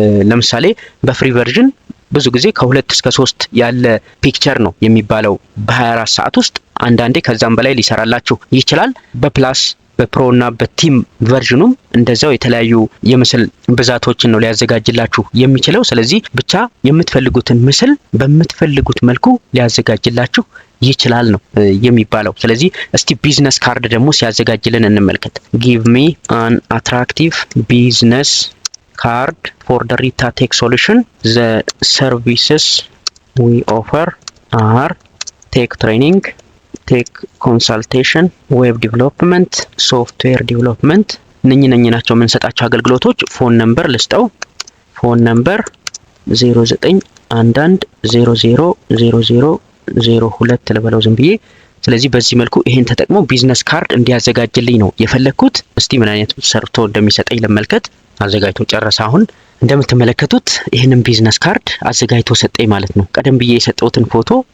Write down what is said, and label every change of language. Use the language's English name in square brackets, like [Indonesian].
[Amharic] ለምሳሌ በፍሪ ቨርዥን ብዙ ጊዜ ከ2 እስከ 3 ያለ ፒክቸር ነው የሚባለው በ24 ሰዓት ውስጥ። አንዳንዴ ከዛም በላይ ሊሰራላችሁ ይችላል። በፕላስ በፕሮ እና በቲም ቨርዥኑም እንደዛው የተለያዩ የምስል ብዛቶችን ነው ሊያዘጋጅላችሁ የሚችለው። ስለዚህ ብቻ የምትፈልጉትን ምስል በምትፈልጉት መልኩ ሊያዘጋጅላችሁ ይችላል ነው የሚባለው። ስለዚህ እስቲ ቢዝነስ ካርድ ደግሞ ሲያዘጋጅልን እንመልከት። [English] ጊቭ ሚ አን አትራክቲቭ ቢዝነስ ካርድ ፎር the Rita Tech Solution. The services we offer are tech training, tech consultation, web development, software development. [Amharic] እነኚህ ናቸው የምንሰጣቸው አገልግሎቶች። ፎን ነምበር ልስጠው። ፎን ነምበር 0911000002 ልበለው ዝም ብዬ። ስለዚህ በዚህ መልኩ ይሄን ተጠቅሞ ቢዝነስ ካርድ እንዲያዘጋጅልኝ ነው የፈለኩት። እስቲ ምን አይነት ሰርቶ እንደሚሰጠኝ ለመልከት። አዘጋጅቶ ጨረሰ። አሁን እንደምትመለከቱት ይሄንን ቢዝነስ ካርድ አዘጋጅቶ ሰጠኝ ማለት ነው። ቀደም ብዬ የሰጠውትን ፎቶ